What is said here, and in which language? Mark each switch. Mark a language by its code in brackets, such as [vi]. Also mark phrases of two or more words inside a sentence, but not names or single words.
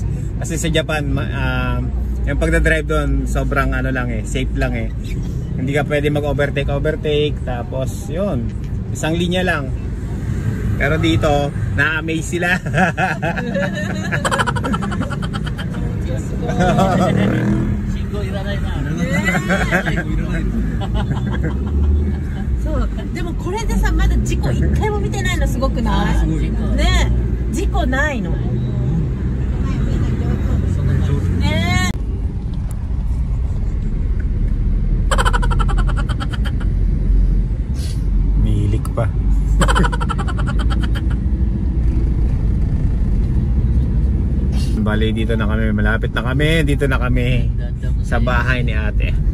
[tl] Kasi sa Japan, yung pagdadrive doon sobrang ano lang eh, safe lang eh. Hindi ka pwede mag-overtake. Tapos yun, isang linya lang. Pero dito, na-amaze sila. Shingo iranay na. [ja] そうでもこれでさまだ事故一回も見てないのすごくないねえ事故ないのねえ [tl] Milik pa. Bali, dito na kami. Malapit na kami. Dito na kami sa bahay ni ate.